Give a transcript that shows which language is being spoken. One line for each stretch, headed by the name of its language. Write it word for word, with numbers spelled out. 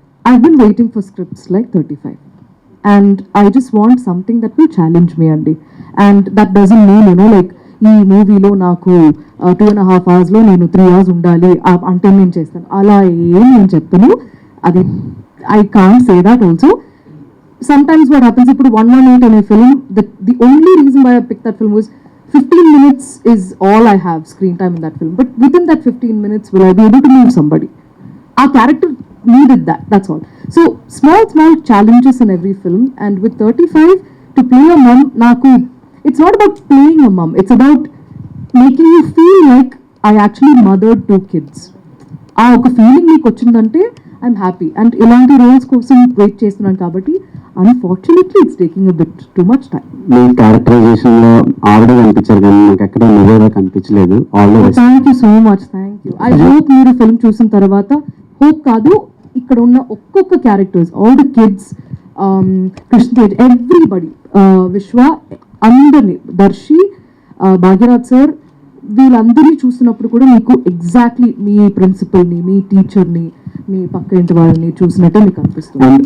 English: I been waiting for scripts like thirty five and I just want something that will challenge me అండి. And that doesn't mean you know like
Telugu: ఈ మూవీలో నాకు two and half అవర్స్లో నేను three hours ఉండాలి అంటే నేను చేస్తాను, అలా ఏం నేను చెప్తాను.
English: అది I can't say that also. Sometimes what happens, if you put one eighteen in a film, the, the only reason why I picked that film was fifteen minutes is all I have screen time in that film. But within that fifteen minutes, will I be able to move somebody? Our character needed that, that's all. So, small, small challenges in every film. And with thirty-five, to play a mum, Naku, it's not about playing a mum. It's about making you feel like I actually mothered two kids.
Telugu: ఆ ఒక feeling మీకు వచ్చిందంటే
English: I'm happy.
Telugu: And ఇలాంటి roles కోసం wait చేస్తున్నాను కాబట్టి
English: Unfortunately it's taking a bit too much time.
Telugu: మీ క్యారెక్టరైజేషన్లో already కనిపించారు కానీ నాకు ఎక్కడ నివేదా కనిపించలేదు.
English: Thank you so much, thank you. I hope
Telugu: మీరు ఫిల్మ్ చూసిన తర్వాత, హోప్ కాదు, ఇక్కడ ఉన్న ఒక్కొక్క characters,
English: all the kids,
Telugu: Krishnatej, everybody, Vishwa, అందరినీ, దర్శి, భాగ్యరాజ్ సార్, వీళ్ళందరినీ చూసినప్పుడు కూడా మీకు ఎగ్జాక్ట్లీ మీ ప్రిన్సిపల్ని, మీ టీచర్ని, మీ పక్క ఇంటి వాళ్ళని చూసినట్టే మీకు అనిపిస్తుంది.